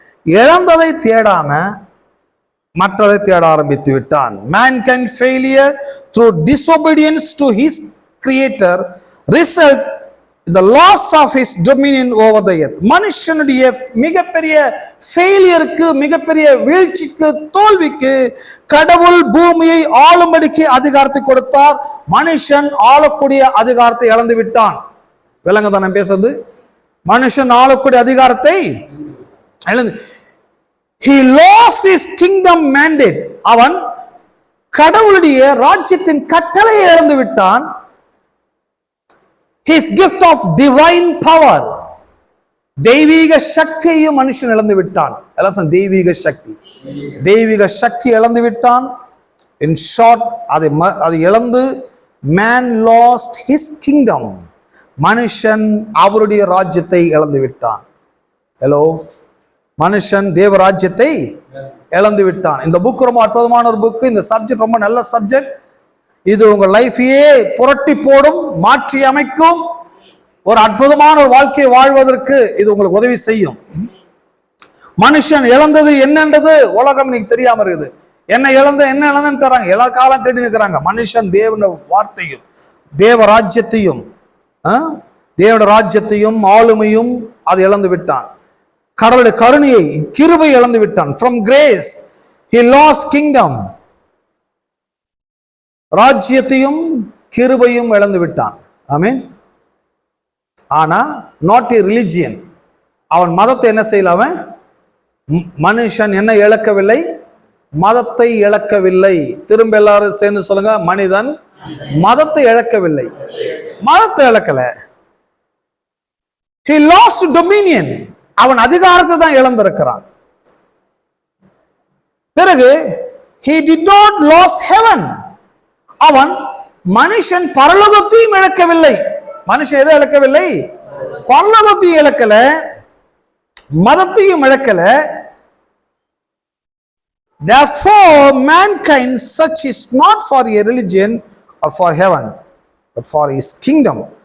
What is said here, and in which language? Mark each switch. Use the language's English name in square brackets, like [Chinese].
[Tamil] இழந்ததை தேடாம மற்றதை தேட ஆரம்பித்து விட்டான். [English] mankind failure through disobedience to his creator result the loss of his dominion over the earth. [Tamil] மனுஷனுடைய மிகப்பெரிய ஃபெயிலியருக்கு, மிகப்பெரிய வீழ்ச்சிக்கு, தோல்விக்கு கடவுள் பூமியை ஆளும்படிக்கு அதிகாரத்தை கொடுத்தார். மனுஷன் ஆளக்கூடிய அதிகாரத்தை இழந்து விட்டான். விளங்க தானே பேசுறது? மனுஷன் ஆளக்கூடிய அதிகாரத்தை இழந்து, [English] he lost his kingdom mandate. [Tamil] அவன் கடவுளுடைய ராஜ்யத்தின் கட்டளையை இழந்து விட்டான். [English] his gift of divine power, [Tamil] தெய்வீக சக்தியையும் மனுஷன் இழந்து விட்டான். எல்லாம் தெய்வீக சக்தி, தெய்வீக சக்தி இழந்து விட்டான். [English] in short, [Tamil] அதை இழந்து [English] man lost his kingdom. [Tamil] மனுஷன் அவருடைய ராஜ்யத்தை இழந்து விட்டான். ஹலோ, மனுஷன் தேவ ராஜ்யத்தை இழந்து விட்டான். இந்த புக் ரொம்ப அற்புதமான ஒரு புக். இந்த சப்ஜெக்ட் ரொம்ப நல்ல சப்ஜெக்ட். இது உங்க லைஃபையே புரட்டி போடும், மாற்றி அமைக்கும். ஒரு அற்புதமான ஒரு வாழ்க்கையை வாழ்வதற்கு இது உங்களுக்கு உதவி செய்யும். மனுஷன் இழந்தது என்னன்றது உலகம் இன்னைக்கு தெரியாம இருக்குது. என்ன இழந்தன்னு தராங்க, எல்லா காலம் தேடி நிற்கிறாங்க. மனுஷன் தேவனுடைய வார்த்தையும் தேவ ராஜ்யத்தையும் தேவனுடைய ராஜ்யத்தையும் ஆளுமையும் அது இழந்து விட்டான். கடவுளுடைய கருணையை, கிருபை இழந்து விட்டான். [English] from grace he lost kingdom. [Tamil] ராஜ்யத்தையும் கிருபையும் இழந்து விட்டான். ஆமென். ஆனா [English] not a religion. [Tamil] அவன் மதத்தை என்ன செய்யல? அவன் மனுஷன் என்ன இழக்கவில்லை? மதத்தை இழக்கவில்லை. திரும்ப எல்லாரும் சேர்ந்து சொல்லுங்க, மனிதன் மதத்தை இழக்கவில்லை, மதத்தை இழக்கல. [English] he lost dominion. [Tamil] அவன் அதிகாரத்தை தான் இழந்திருக்கிறான். பிறகு [English] he did not lose heaven. [Tamil] அவன் மனுஷன் பரலோகத்தையும் இழக்கவில்லை. மனுஷன் எதை இழக்கவில்லை? பரலோகத்தையும் இழக்கல, மதத்தையும் இழக்கல. [English] therefore mankind such is not for a religion or for heaven but for his kingdom.